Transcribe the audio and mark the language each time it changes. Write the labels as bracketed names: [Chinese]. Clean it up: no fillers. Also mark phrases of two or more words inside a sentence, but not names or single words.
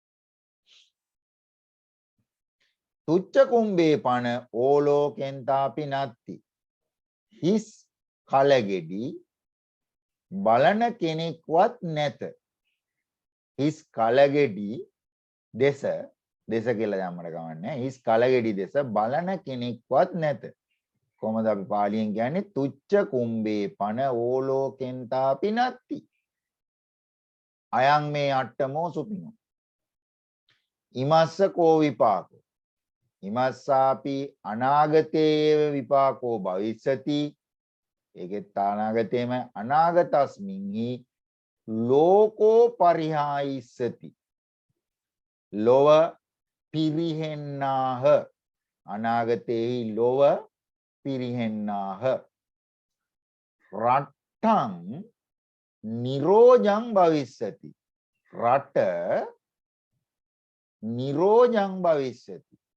[Pali] තුච්ච කුම්බේ පන ඕලෝකෙන්තාපි නත්ති [Sinhala] හිස් කලගෙඩි බලන කෙනෙක්වත් නැත. හිස් කලගෙඩි දෙස කියලා දැම්මට කමන්නේ හිස් කලගෙඩි දෙස බලන කෙනෙක්වත් නැත. කොහොමද අපි පාලියෙන් කියන්නේ [Pali] තුච්ච කුම්බේ පන ඕලෝකෙන්තාපි නත්ති අයං මේ අට්ඨමෝ සුපිනෝ ඉමස්ස කෝ විපාකෝ ඉමස්සාපි අනාගතේව විපාකෝ භවිස්සති [Sinhala] ඒකෙත් අනාගතේම [Pali] අනාගතස්මින්හි ලෝකෝ පරිහායිස්සති [Sinhala] ලොව පිරිහෙන්නාහ. අනාගතේහි ලොව පිරිහෙන්නාහ. [Pali] රට්ටං නිරෝජං භවිස්සති. රට නිරෝජං භවිස්සති.